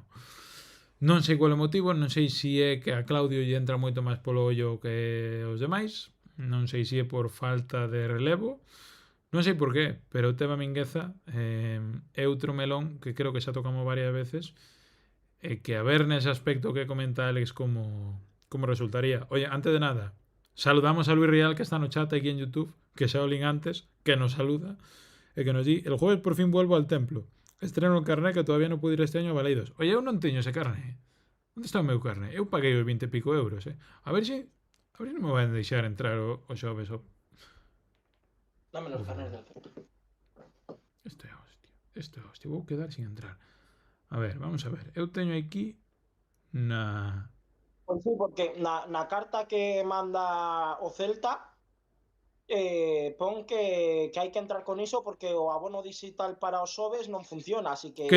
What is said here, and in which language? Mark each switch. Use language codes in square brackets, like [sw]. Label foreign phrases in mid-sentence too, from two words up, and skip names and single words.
[gl] Non sei qual é o motivo, non sei se é que a Claudio lle entra moito máis polo ollo que os demais, non sei se é por falta de relevo, non sei por qué, pero o tema Mingueza é outro melón que creo que xa tocamos varias veces e que a ver nese aspecto que comenta Alex como resultaría. Oye, antes de nada, saludamos a Luis Rial que está no chat aquí en YouTube, que xa o link antes, que nos saluda e que nos di, [es] el jueves por fin vuelvo al templo, [gl] estreno o carné que todavía non pude ir este año a Baleidos. Oye, eu non teño ese carné. Onde está o meu carné? Eu paguei os 20 e pico euros, A ver se non me van deixar entrar o xoves. [es] Dame los carnes del Celta. [gl] Este hostia. Vou quedar sin entrar. A ver, vamos a ver. Eu teño aquí na... Pois sí, porque na carta que manda o Celta pon que hai que entrar con iso porque o abono digital para os xoves non funciona, así que...